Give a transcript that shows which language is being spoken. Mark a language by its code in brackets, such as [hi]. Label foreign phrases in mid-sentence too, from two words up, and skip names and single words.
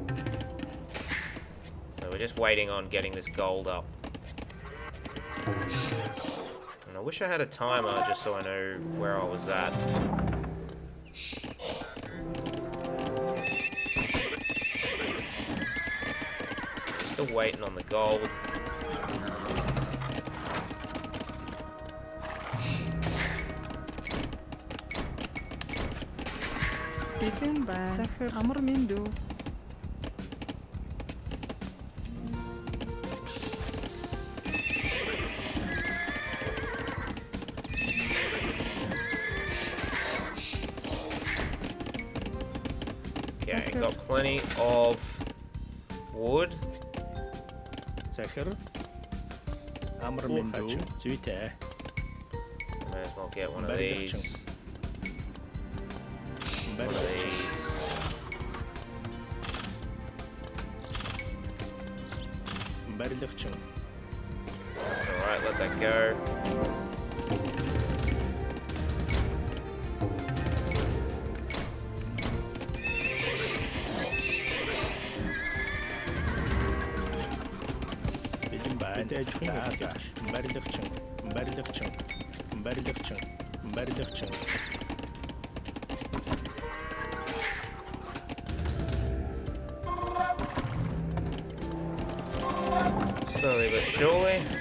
[en] So we're just waiting on getting this gold up. And I wish I had a timer just so I know where I was at. Still waiting on the gold. [mn] Бэлэн байна. Захир. Амар минь дүү. [en] Okay, got plenty of wood. [mn] Захир. Амар минь дүү. Зүйтэй. [en] May as well get one of these. One of these. [mn] Барилгачин. [en] That's alright, let that go. [mn] Бэлэн байна. За. Барилгачин. [en] Slowly but surely.